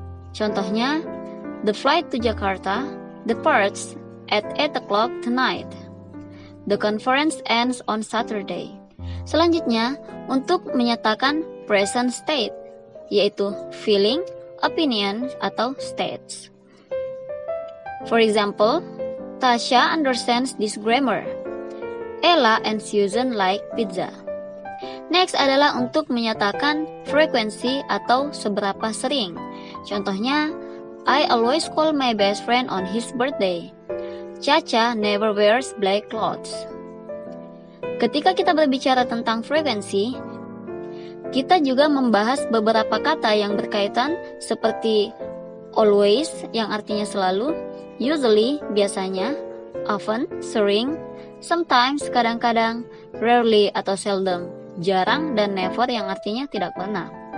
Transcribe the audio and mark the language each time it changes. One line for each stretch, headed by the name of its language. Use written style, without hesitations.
English: Contohnya, the flight to Jakarta departs at 8 o'clock tonight. The conference ends on Saturday.
Indonesian: Selanjutnya, untuk menyatakan present state, yaitu feeling, opinion, atau states.
English: For example, Tasha understands this grammar. Ella and Susan like pizza.
Indonesian: Next adalah untuk menyatakan frekuensi atau seberapa sering.
English: Contohnya, I always call my best friend on his birthday. Caca never wears black clothes.
Indonesian: Ketika kita berbicara tentang frekuensi, kita juga membahas beberapa kata yang berkaitan seperti always yang artinya selalu, Usually, biasanya, often, sering, sometimes, kadang-kadang, rarely atau seldom, jarang, dan never yang artinya tidak pernah.